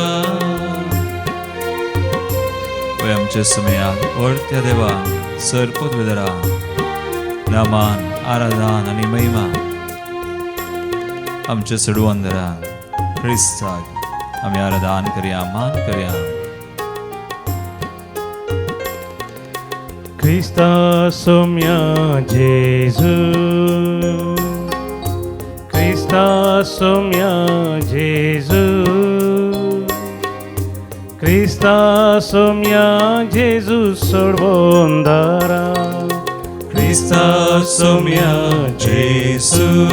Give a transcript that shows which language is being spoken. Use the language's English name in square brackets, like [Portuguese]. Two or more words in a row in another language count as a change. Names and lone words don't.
[Konkani] आमच्या समयात वर्त्या देवा सर पदवेदारा नामान आराधन आणि महिमा आमच्या सडवंदरा ख्रिस्ताक आम्ही आराधन करया, मान करया. Krista somia Jesu, Krista somia Jesu, Krista somia Jesu sorvondara, Krista somia Jesu,